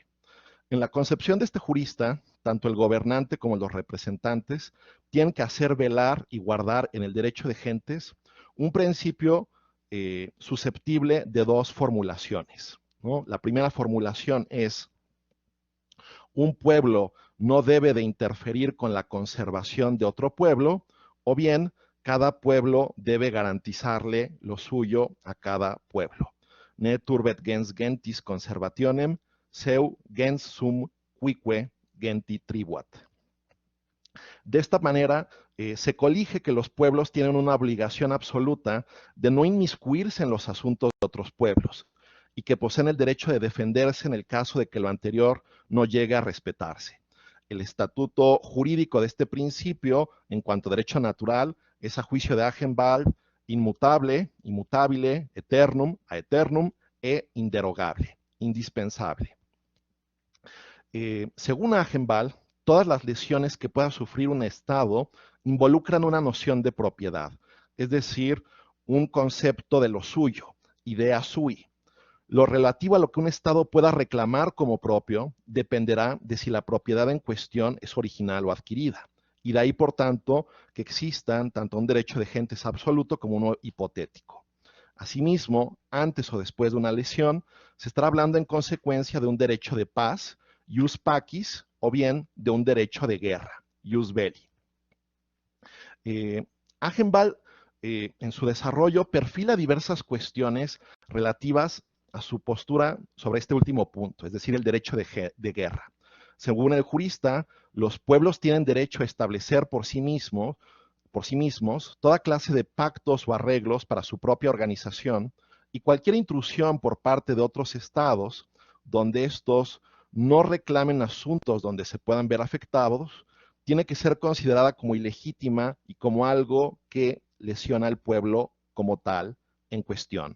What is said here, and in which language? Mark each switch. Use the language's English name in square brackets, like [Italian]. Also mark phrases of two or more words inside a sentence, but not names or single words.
[Spanish] En la concepción de este jurista, tanto el gobernante como los representantes tienen que hacer velar y guardar en el derecho de gentes un principio susceptible de 2 formulaciones, ¿no? La primera formulación es: un pueblo no debe de interferir con la conservación de otro pueblo, o bien cada pueblo debe garantizarle lo suyo a cada pueblo. [Latin] Ne turbet gens gentis conservationem, seu gens sum quique genti tribuat. [Spanish] De esta manera, se colige que los pueblos tienen una obligación absoluta de no inmiscuirse en los asuntos de otros pueblos, y que poseen el derecho de defenderse en el caso de que lo anterior no llegue a respetarse. El estatuto jurídico de este principio, en cuanto a derecho natural, es a juicio de Agenbald inmutable, [Latin] imutabile, eternum, a eternum [Spanish] e inderogable, indispensable. Según Agenbald, todas las lesiones que pueda sufrir un Estado involucran una noción de propiedad, es decir, un concepto de lo suyo, [Latin] idea sui. [Spanish] Lo relativo a lo que un Estado pueda reclamar como propio dependerá de si la propiedad en cuestión es original o adquirida. Y de ahí, por tanto, que existan tanto un derecho de gentes absoluto como uno hipotético. Asimismo, antes o después de una lesión, se estará hablando en consecuencia de un derecho de paz, [Latin] ius pacis, [Spanish] o bien de un derecho de guerra, [Latin] ius belli. [Spanish] Agenbald, en su desarrollo, perfila diversas cuestiones relativas a su postura sobre este último punto, es decir, el derecho de guerra. Según el jurista, los pueblos tienen derecho a establecer por sí mismos toda clase de pactos o arreglos para su propia organización y cualquier intrusión por parte de otros estados donde estos no reclamen asuntos donde se puedan ver afectados, tiene que ser considerada como ilegítima y como algo que lesiona al pueblo como tal en cuestión.